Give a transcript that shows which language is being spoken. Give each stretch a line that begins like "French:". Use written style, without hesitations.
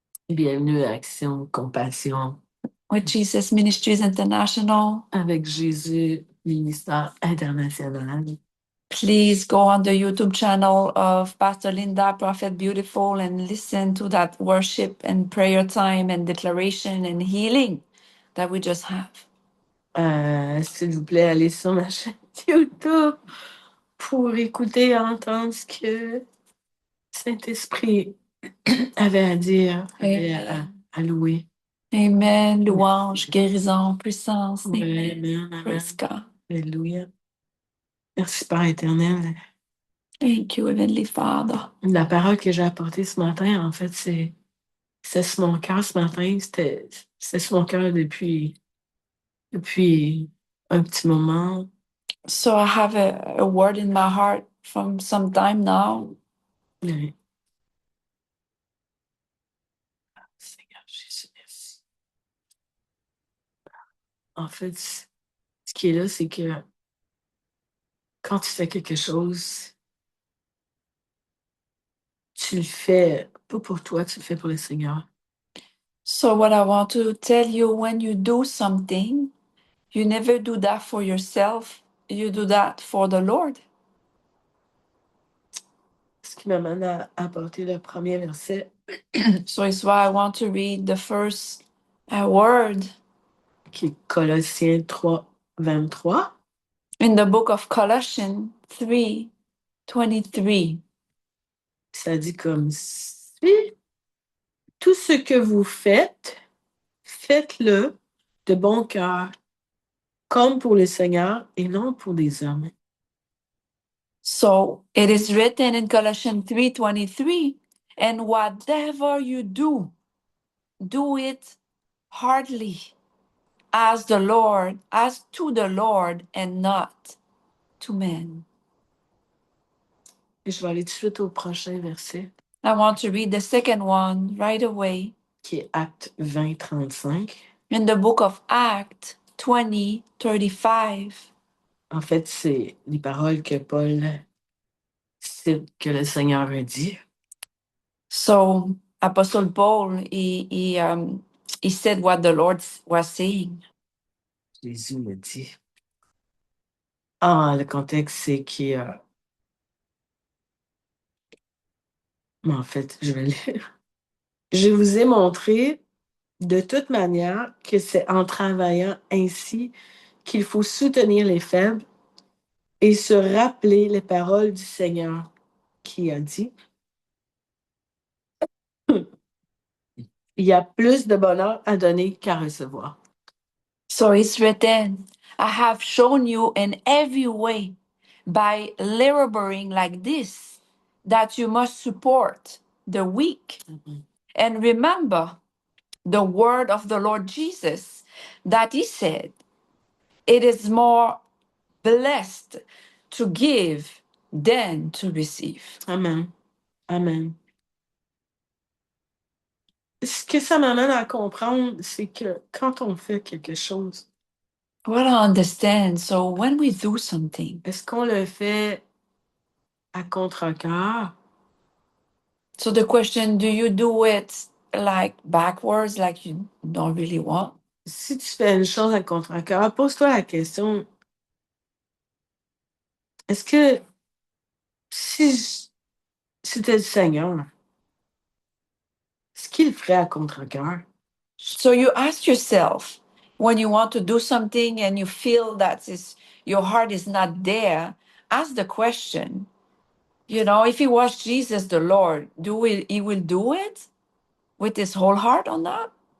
French: Bienvenue à Action Compassion
English: with Jesus Ministries International.
French: avec Jésus, ministère international.
English: Please go on the YouTube channel of Pastor Linda, Prophet Beautiful, and listen to that worship and prayer time and declaration and healing that we just have.
French: S'il vous plaît, allez sur ma chaîne YouTube pour écouter et entendre ce que Saint-Esprit avait à dire, avait à louer. Amen. Louange, guérison, puissance. Ouais, Amen. amen,
English: Praise amen. God.
French: Alléluia. Merci Père éternel.
English: Thank you, Heavenly Father.
French: La parole que j'ai apportée ce matin, en fait, c'est sur mon cœur ce matin. C'est sur mon cœur depuis un petit moment.
English: So I have a word in my heart from some time now.
French: Oui. Seigneur Jésus, merci. En fait, ce qui est là, c'est que quand tu fais quelque chose, tu le fais pas pour toi, tu le fais pour le Seigneur.
English: So what I want to tell you, when you do something, you never do that for yourself. You do that for the Lord.
French: Ce qui m'amène à apporter le premier verset
English: So it's why I want to read the first word
French: qui est Colossiens 3, 23.
English: in the book of Colossians 3:23.
French: Ça dit comme suit. Tout ce que vous faites, faites-le de bon cœur, comme pour le Seigneur et non pour des hommes.
English: So it is written in Colossians 3:23, and whatever you do, do it heartily as the Lord, as to the Lord and not to men.
French: Et je vais aller tout de suite au prochain verset,
English: I want to read the second one right away
French: qui est Acte 20, 35.
English: in the book of Acts 20:35.
French: En fait, c'est les paroles que Paul cite que le Seigneur a dit. So Apostle Paul, he said what the Lord was saying. Jésus me dit. Ah, le contexte, c'est que... mais en fait, je vais lire. Je vous ai montré de toute manière que c'est en travaillant ainsi qu'il faut soutenir les faibles et se rappeler les paroles du Seigneur qui a dit, il y a plus de bonheur à donner qu'à recevoir.
English: So it's written, I have shown you in every way by laboring like this that you must support the weak. And remember the word of the Lord Jesus that he said, it is more blessed to give than to receive. Amen. Amen.
French: Ce que ça m'amène à comprendre, c'est que quand on fait quelque chose,
English: Well, I understand. So when we do something,
French: est-ce qu'on le fait à contre-cœur?
English: so the question, do you do it like backwards, like you don't really want?
French: Si tu fais une chose à contre-cœur, pose-toi la question, est-ce que si c'était le Seigneur, ce qu'il ferait à contre-cœur?
English: So you ask yourself, when you want to do something and you feel that your heart is not there, ask the question, if it was Jesus the Lord, he will do it with his whole heart on that?